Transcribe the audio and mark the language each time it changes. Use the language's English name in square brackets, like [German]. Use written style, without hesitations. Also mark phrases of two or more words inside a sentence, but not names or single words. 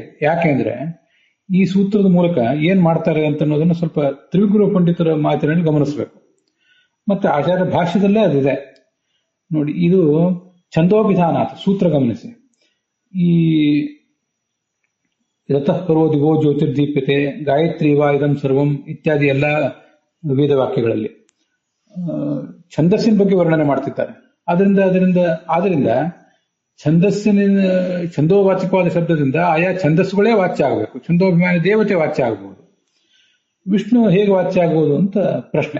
[Kannada] ಯಾಕೆಂದ್ರೆ ಈ ಸೂತ್ರದ ಮೂಲಕ ಏನ್ ಮಾಡ್ತಾರೆ ಅಂತ ಅನ್ನೋದನ್ನ ಸ್ವಲ್ಪ ತ್ರಿವಿಕ್ರಮ ಪಂಡಿತರ ಮಾತಿನಲ್ಲಿ ಗಮನಿಸಬೇಕು. ಮತ್ತೆ ಆಚಾರ್ಯ ಭಾಷ್ಯದಲ್ಲೇ ಅದಿದೆ ನೋಡಿ. ಇದು ಛಂದೋಭಿಧಾನ ಸೂತ್ರ ಗಮನಿಸಿ. ಈ [Sanskrit] ರತಃ ಪರೋ ದಿವೋ ಜ್ಯೋತಿರ್ದೀಪ್ಯತೆ ಗಾಯತ್ರಿ ವಾ ಇದಂ ಸರ್ವಂ [Kannada] ಇತ್ಯಾದಿ ಎಲ್ಲ ವೇದ ವಾಕ್ಯಗಳಲ್ಲಿ ಛಂದಸ್ಸಿನ ಬಗ್ಗೆ ವರ್ಣನೆ ಮಾಡ್ತಿದ್ದಾರೆ. ಆದ್ರಿಂದ ಛಂದೋವಾಚಕವಾದ ಶಬ್ದದಿಂದ ಆಯಾ ಛಂದಸ್ಸುಗಳೇ ವಾಚ್ಯ ಆಗಬೇಕು. ಛಂದೋಭಿಮಾನಿ ದೇವತೆ ವಾಚ್ಯ ಆಗಬಹುದು. ವಿಷ್ಣು ಹೇಗೆ ವಾಚ್ಯ ಆಗಬಹುದು ಅಂತ ಪ್ರಶ್ನೆ.